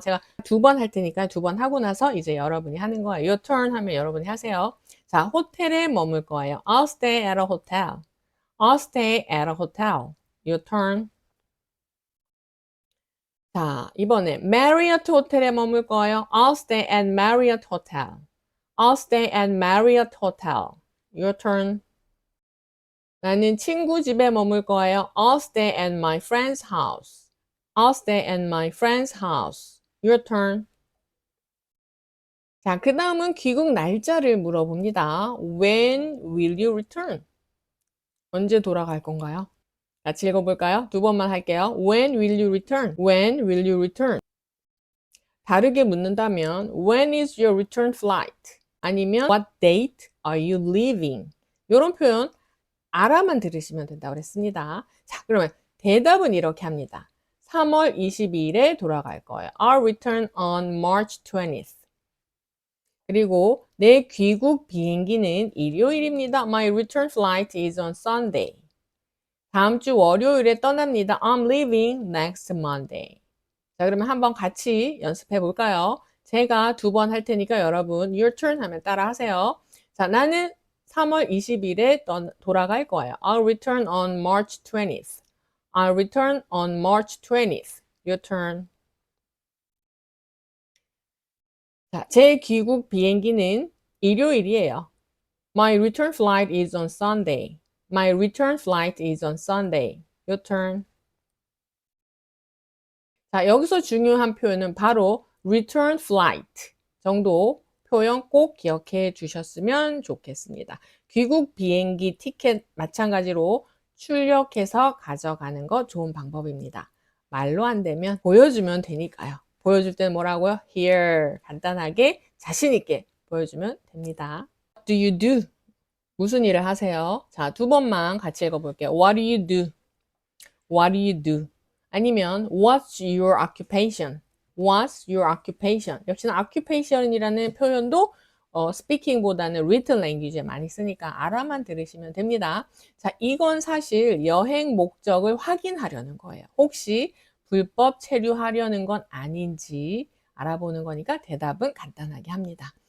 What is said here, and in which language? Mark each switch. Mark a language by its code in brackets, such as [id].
[ko] 제가 두 번 할 테니까 두 번 하고 나서 이제 여러분이 하는 거예요. [en] Your turn [ko] 하면 여러분이 하세요. 자, 호텔에 머물 거예요. [en] I'll stay at a hotel. I'll stay at a hotel. Your turn. [ko] 자, 이번에 Marriott 호텔에 머물 거예요. [en] I'll stay at Marriott Hotel. I'll stay at Marriott Hotel. Your turn. [ko] 나는 친구 집에 머물 거예요. [en] I'll stay at my friend's house. I'll stay at my friend's house. Your turn. [ko] 자, 그 다음은 귀국 날짜를 물어봅니다. [en] When will you return? [ko] 언제 돌아갈 건가요? 같이 읽어볼까요? 두 번만 할게요. [en] When will you return? When will you return? [ko] 다르게 묻는다면 [en] When is your return flight? 아니면 What date are you leaving? [ko] 이런 표현 알아만 들으시면 된다고 그랬습니다. 자, 그러면 대답은 이렇게 합니다. 3월 22일에 돌아갈 거예요. [en] I'll return on March 20th. [ko] 그리고 내 귀국 비행기는 일요일입니다. [en] My return flight is on Sunday. [ko] 다음 주 월요일에 떠납니다. [en] I'm leaving next Monday. [ko] 자, 그러면 한번 같이 연습해 볼까요? 제가 두 번 할 테니까 여러분 [en] your turn [ko] 하면 따라 하세요. 자, 나는 3월 20일에 돌아갈 거예요. [en] I'll return on March 20th. I'll return on March 20th. Your turn. [ko] 자, 제 귀국 비행기는 일요일이에요. [en] My return flight is on Sunday. My return flight is on Sunday. Your turn. [ko] 자, 여기서 중요한 표현은 바로 return flight 정도 표현 꼭 기억해 주셨으면 좋겠습니다. 귀국 비행기 티켓 마찬가지로 출력해서 가져가는 거 좋은 방법입니다. 말로 안 되면 보여주면 되니까요. 보여줄 때는 뭐라고요? Here 간단하게 자신 있게 보여주면 됩니다. [en] What do you do? [ko] 무슨 일을 하세요? 자, 두 번만 같이 읽어볼게요. [en] What do you do? What do you do? 아니면 What's your occupation? What's your occupation? [ko] 역시나 occupation이라는 표현도 speaking보다는 written language에 많이 쓰니까 알아만 들으시면 됩니다. 자, 이건 사실 여행 목적을 확인하려는 거예요. 혹시 불법 체류하려는 건 아닌지 알아보는 거니까 대답은 간단하게 합니다.